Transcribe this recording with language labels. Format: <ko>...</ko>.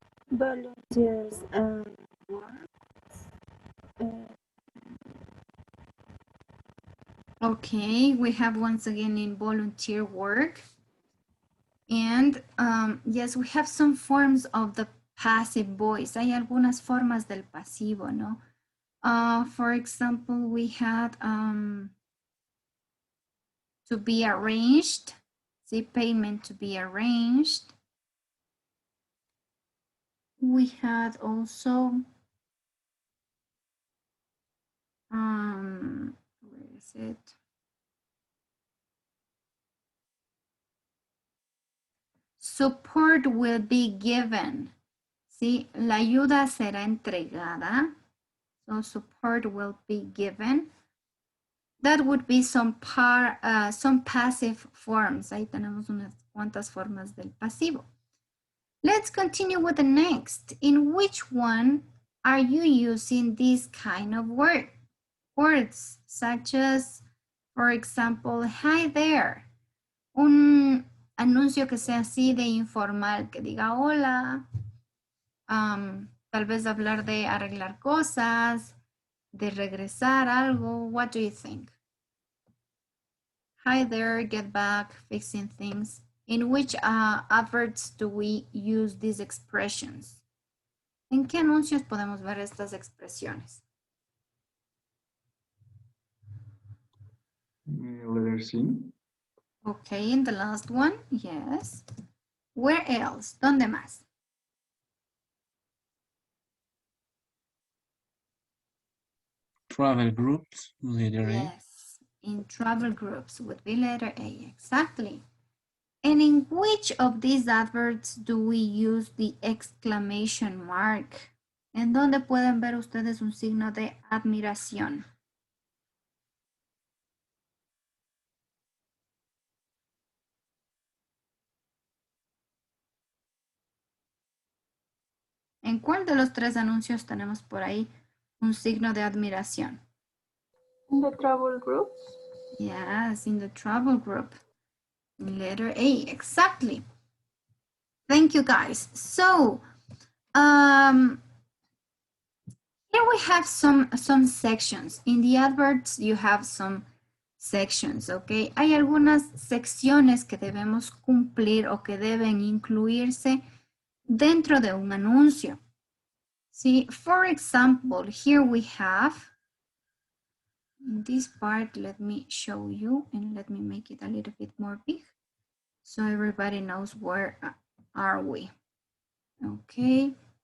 <en>Volunteers and works. Okay, we have once again in volunteer work. And yes, we have some forms of the passive voice.</en> <es>Hay algunas formas del pasivo, ¿no?</es> <en>For example, we had to be arranged. See, payment to be arranged. We had also, where is it? Support will be given.</en> <es>¿Sí? La ayuda será entregada.</es> <en>So support will be given. That would be some passive forms.</en> <es>Ahí tenemos unas cuantas formas del pasivo.</es> <en>Let's continue with the next. In which one are you using this kind of words such as, for example, hi there.</en> <es>Un anuncio que sea así de informal, que diga hola. Tal vez hablar de arreglar cosas, de regresar algo.</es> <en>What do you think? Hi there, get back, fixing things. In which adverts do we use these expressions?</en> <es>¿En qué anuncios podemos ver estas expresiones?</es> <en>Letter C. Okay, in the last one, yes. Where else?</en> <es>¿Dónde más?</es> <en>Travel groups, letter A. Yes, in travel groups would be letter A, exactly. And in which of these adverts do we use the exclamation mark?</en> <es>¿En dónde pueden ver ustedes un signo de admiración? ¿En cuál de los tres anuncios tenemos por ahí un signo de admiración?</es> <en>In the travel groups. Yes, in the travel group. Letter A, exactly. Thank you, guys. So, here we have some sections. In the adverts, you have some sections, okay?</en> <es>Hay algunas secciones que debemos cumplir o que deben incluirse dentro de un anuncio.</es> <en>See, for example, here we have, in this part, let me show you and let me make it a little bit more big so everybody knows where are we. Okay.</en>